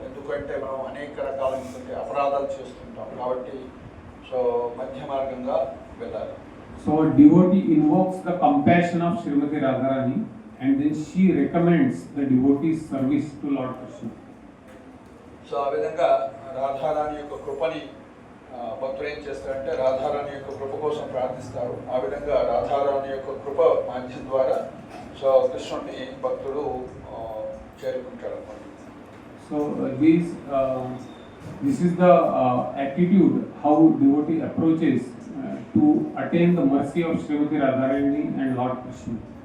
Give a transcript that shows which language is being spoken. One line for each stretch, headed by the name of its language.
Telugu: ఎందుకంటే మనం అనేక రకాలైనటువంటి అపరాధాలు చేస్తుంటాం కాబట్టి సో మధ్య మార్గంగా వెళ్ళాలి.
English: So devotee invokes the compassion of Srimati Radharani and then she recommends the devotee's service to Lord Krishna.
Telugu: So ఆ విధంగా రాధారాణి యొక్క కృపని భక్తులు ఏం చేస్తారంటే రాధారాణి యొక్క కృప కోసం ప్రార్థిస్తారు. ఆ విధంగా రాధారాణి యొక్క కృప మాధ్యం ద్వారా సో కృష్ణుడిని భక్తుడు చేరుకుంటాడు అన్నమాట.
English: So this is the attitude how devotee approaches to attain the mercy of Srimati Radharani and Lord Krishna.